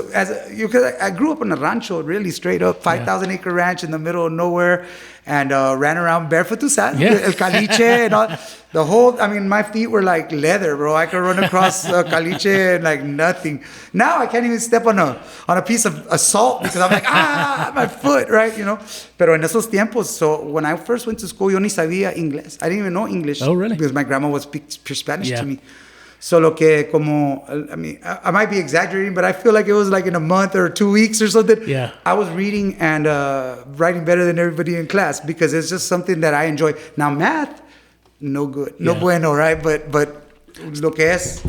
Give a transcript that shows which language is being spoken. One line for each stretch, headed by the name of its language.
English: So because I grew up on a rancho, really straight up 5,000 acre ranch in the middle of nowhere, and ran around barefoot,
Spanish: tu sabes,
English: el caliche and all. The whole, I mean, my feet were like leather, bro. I could run across caliche and like nothing. Now I can't even step on a piece of salt because I'm like, my foot, right? You know.
Spanish: Pero en esos tiempos,
English: so when I first went to school,
Spanish: yo ni sabía inglés.
English: I didn't even know English. Oh, really? Because my grandma was speaking pure Spanish to me. So
Spanish: lo que como,
English: I mean, I might be exaggerating, but I feel like it was like in a month or 2 weeks or something. Yeah. I was reading and writing better than everybody in class because it's just something that I enjoy. Now math, no good,
Spanish: no bueno,
English: right? But
Spanish: lo que es